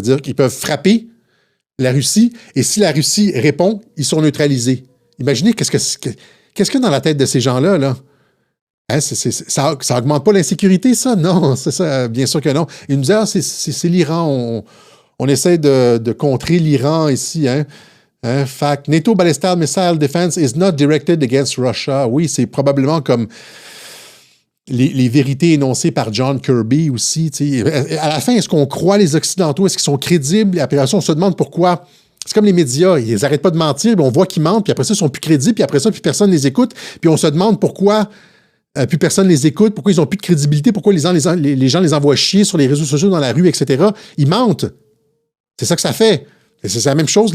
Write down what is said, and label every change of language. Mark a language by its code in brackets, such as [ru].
[fr] C'est-à-dire qu'ils peuvent frapper la Russie, et si la Russie répond, ils sont neutralisés. Imaginez qu'est-ce qu'il y a dans la tête de ces gens-là, là? Hein, ça augmente pas l'insécurité, ça? Non, c'est ça, bien sûr que non. Ils nous disent, c'est l'Iran, on essaie de contrer l'Iran ici, hein? [en] Fact, NATO Ballistic Missile Defense is not directed against Russia. [fr] Oui, c'est probablement comme les vérités énoncées par John Kirby aussi. À la fin, est-ce qu'on croit les Occidentaux? Est-ce qu'ils sont crédibles? Et après ça, on se demande pourquoi. C'est comme les médias, ils n'arrêtent pas de mentir, puis on voit qu'ils mentent, puis après ça, ils sont plus crédibles, puis après ça, plus personne ne les écoute, puis on se demande pourquoi plus personne ne les écoute, pourquoi ils n'ont plus de crédibilité, pourquoi les gens les envoient chier sur les réseaux sociaux, dans la rue, etc. Ils mentent. C'est ça que ça fait. Et c'est la même chose.